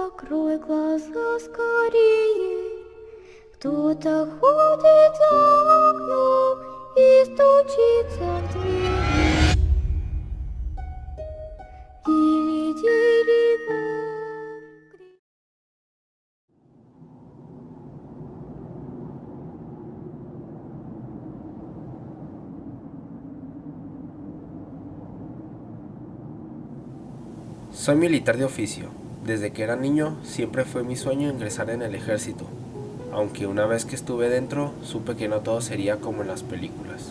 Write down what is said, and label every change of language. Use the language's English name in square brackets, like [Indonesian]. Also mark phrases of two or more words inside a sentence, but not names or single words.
[Russian] Открой глаза скорее, кто-то ходит за окном и стучится в двери. Дили-дили-бом. [Spanish] Soy militar de oficio. Desde que era niño siempre fue mi sueño ingresar en el ejército, aunque una vez que estuve dentro supe que no todo sería como en las películas.